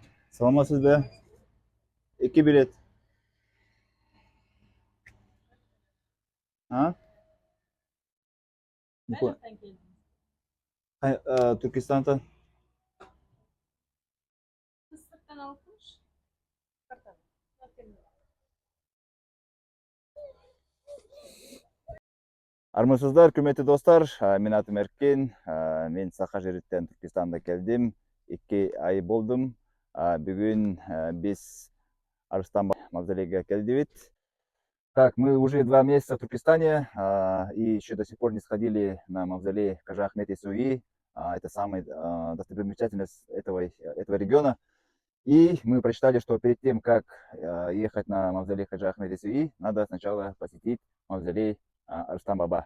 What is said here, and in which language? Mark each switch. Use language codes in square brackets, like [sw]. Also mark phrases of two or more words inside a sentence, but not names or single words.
[ky] Саламатсыз be. 2 bilet. Ha? [tr] Bu- Türkistan'dan. [kk] Армысыздар, құрметті достар. Мен атым Эркен. Мен Саха жерден Түркістанда келдім. 2 ай болдым. Бүгін біз Арыстан мавзолейге келдік. [ru] Так, мы уже 2 месяца в Туркестане и еще до сих пор не сходили на мавзолей Кажа Ахмет Исуи. Это самая достопримечательность этого региона. И мы прочитали, что перед тем, как ехать на мавзолей Хаджа Ахмеда Исуи, надо сначала посетить мавзолей Арстам-Баба.